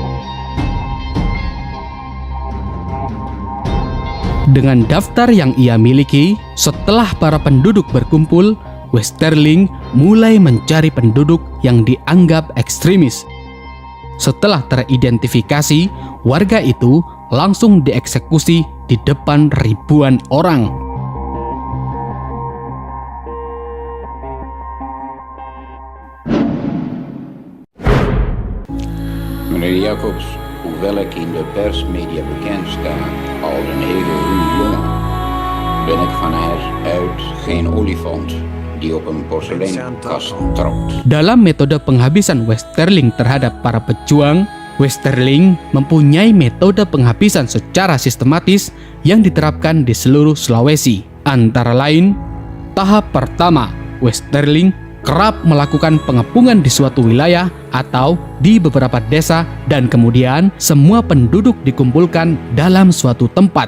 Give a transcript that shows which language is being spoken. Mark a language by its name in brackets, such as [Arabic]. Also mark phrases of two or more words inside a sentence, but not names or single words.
[Indonesian] Dengan daftar yang ia miliki, setelah para penduduk berkumpul, Westerling mulai mencari penduduk yang dianggap ekstremis. Setelah teridentifikasi, warga itu langsung dieksekusi di depan ribuan orang. [Dutch] Meneer Jacobs, hoewel ik in de persmedia bekend sta als een hele ruwe jongen, ben ik van huis geen olifant die op een porseleinkast trapt. [Indonesian] Dalam metode penghabisan Westerling terhadap para pejuang, Westerling mempunyai metode penghabisan secara sistematis yang diterapkan di seluruh Sulawesi. Antara lain, tahap pertama, Westerling kerap melakukan pengepungan di suatu wilayah atau di beberapa desa dan kemudian semua penduduk dikumpulkan dalam suatu tempat.